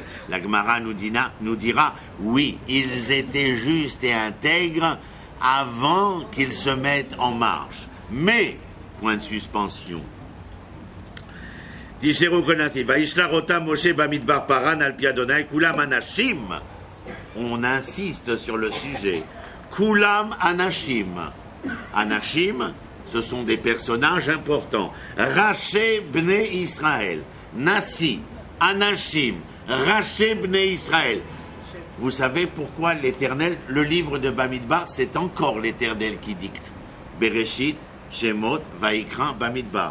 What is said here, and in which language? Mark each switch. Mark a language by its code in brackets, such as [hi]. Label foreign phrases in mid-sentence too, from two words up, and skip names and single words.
[fr] La Gemara nous dira, oui, ils étaient justes et intègres avant qu'ils se mettent en marche. Mais, point de suspension. On insiste sur le sujet. [he] כולם אנשים. [fr] Anashim, ce sont des personnages importants. [he] ראשי בני ישראל. נשיא, אנשים, ראשי בני ישראל. [fr] Vous savez pourquoi l'Éternel, le livre de Bamidbar, c'est encore l'Éternel qui dicte. Bereshit, Shemot, Vaikra, Bamidbar.